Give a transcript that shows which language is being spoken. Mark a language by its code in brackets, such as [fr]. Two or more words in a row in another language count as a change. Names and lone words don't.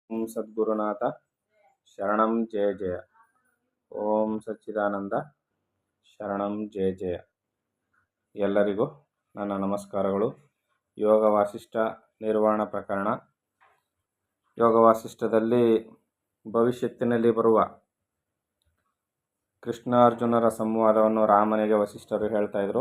[sa] ಓಂ ಸದ್ಗುರುನಾಥ ಶರಣಂ ಜಯ ಜಯ. ಓಂ ಸಚ್ಚಿದಾನಂದ ಶರಣಂ ಜಯ ಜಯ. [kn] ಎಲ್ಲರಿಗೂ ನನ್ನ ನಮಸ್ಕಾರಗಳು. ಯೋಗ ವಾಸಿಷ್ಠ ನಿರ್ವಾಣ ಪ್ರಕರಣ. ಯೋಗ ವಾಸಿಷ್ಠದಲ್ಲಿ ಭವಿಷ್ಯತ್ತಿನಲ್ಲಿ ಬರುವ ಕೃಷ್ಣಾರ್ಜುನರ ಸಂವಾದವನ್ನು ರಾಮನಿಗೆ ವಸಿಷ್ಠರು ಹೇಳ್ತಾ ಇದ್ರು.